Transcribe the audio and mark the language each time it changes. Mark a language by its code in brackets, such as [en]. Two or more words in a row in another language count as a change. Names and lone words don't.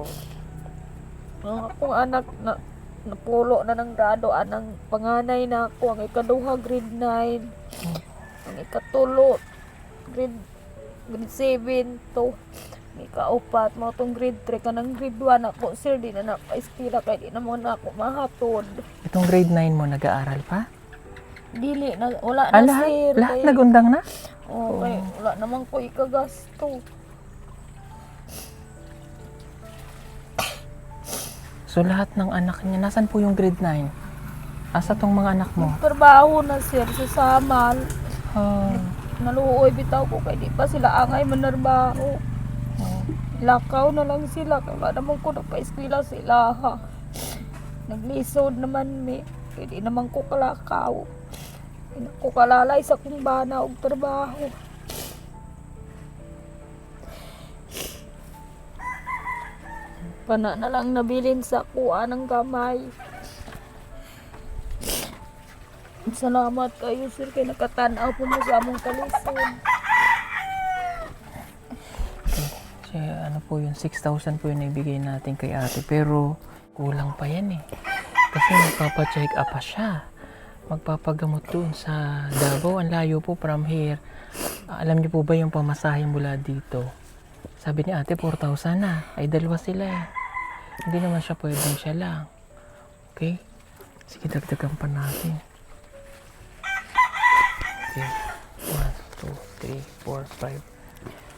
[ceb] Ang akong anak na napulo na ng grado, anang panganay na ako, ang ikaduha grade 9, ang ikatulo grade 7 to, ang ikaupat mo tong grade 3, kanang grade 1 ako, sir, di na naka-eskwela kay di naman ako mahatod. [tl] Itong grade 9 mo, nag-aaral pa? [ceb] Dili na, wala na, [tl] Lahat? [ceb] sir. [tl] Lahat [ceb] Kay- nagundang na? Oo, kay wala naman ko ikagasto. [tl] So lahat ng anak niya, nasan po yung grade 9? [ceb] Asa tong mga anak mo? Trabaho na, sir, sa Samal. Ah, Naluoy bitaw ko kay di pa sila angay manarbaho. Lakaw na lang sila kay wala naman ko nagpa-eskwela sila ha. Naglisod naman mi kay di naman ko kalakaw. Di na ko kalalay sa kumbana og trabaho. Pana na lang nabilin sa kuha ng gamay. Salamat kayo, sir, kay nakatanaw po mo sa among kalisod. [tl] so, ano po yun, 6,000 po yung naibigay natin kay ate. Pero kulang pa yan eh. Kasi magpapacheck up pa siya. Magpapagamot doon sa Davao. Ang layo po [en] from here. [tl] Alam niyo po ba yung pamasahe mula dito? Sabi ni ate, 4,000 na. Ay, dalawa sila eh. Hindi naman siya pwedeng siya lang. Okay? Sige, dagdagan pa natin. Okay. 1, 2, 3, 4, 5.